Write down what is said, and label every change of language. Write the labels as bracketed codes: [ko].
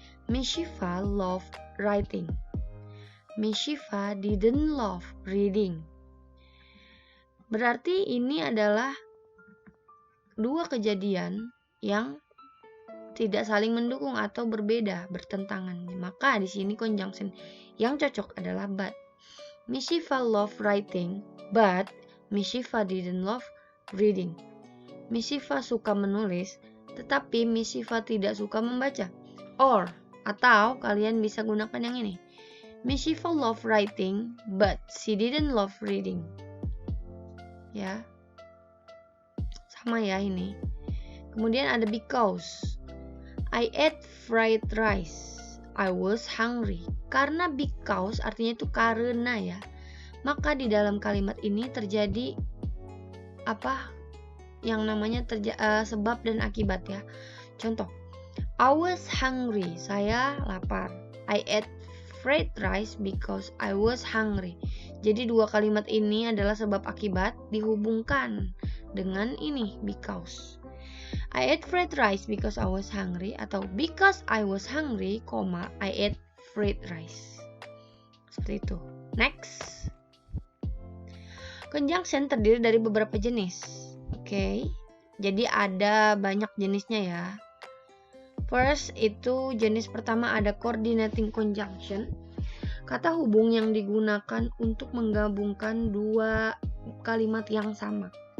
[en] Miss Shifa loved writing. Miss Shifa didn't love reading. [id] Berarti ini adalah dua kejadian yang tidak saling mendukung atau berbeda, bertentangan. Maka di sini conjunction yang cocok adalah but. [en] Miss Shifa loved writing, but Miss Shifa didn't love reading. [id] Miss Shifa suka menulis, tetapi Miss Shifa tidak suka membaca. Or atau kalian bisa gunakan yang ini. [en] Miss Shifa loved writing, but she didn't love reading. [id] Ya, sama ya ini. Kemudian ada because. [en] I ate fried rice. I was hungry. [id] Karena because artinya itu karena ya. Maka di dalam kalimat ini terjadi yang namanya sebab dan akibat ya. Contoh. [en] I was hungry. [id] Saya lapar. [en] I ate fried rice because I was hungry. [id] Jadi dua kalimat ini adalah sebab akibat dihubungkan dengan ini because. [en] I ate fried rice because I was hungry [id] atau [en] because I was hungry, I ate fried rice. [id] Seperti itu. Next. Conjunction terdiri dari beberapa jenis. Oke. Jadi ada banyak jenisnya ya. First, itu jenis pertama ada coordinating conjunction. Kata hubung yang digunakan untuk menggabungkan dua kalimat yang sama.